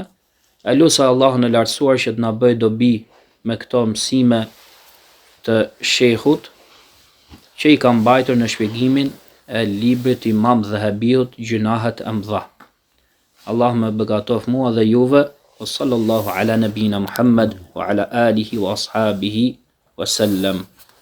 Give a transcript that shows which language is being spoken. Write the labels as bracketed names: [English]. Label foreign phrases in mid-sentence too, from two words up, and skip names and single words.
[Albanian] E lutem Allahun e lartësuar që të na bëjë dobi me këto mësime të shehut që i ka mbajtur në shpjegimin e librit Imam Dhahabiut Gjunahet e Mëdha. Allah më begatof mua dhe juve. [Arabic] وصلى الله على نبينا محمد وعلى آله وأصحابه وسلم.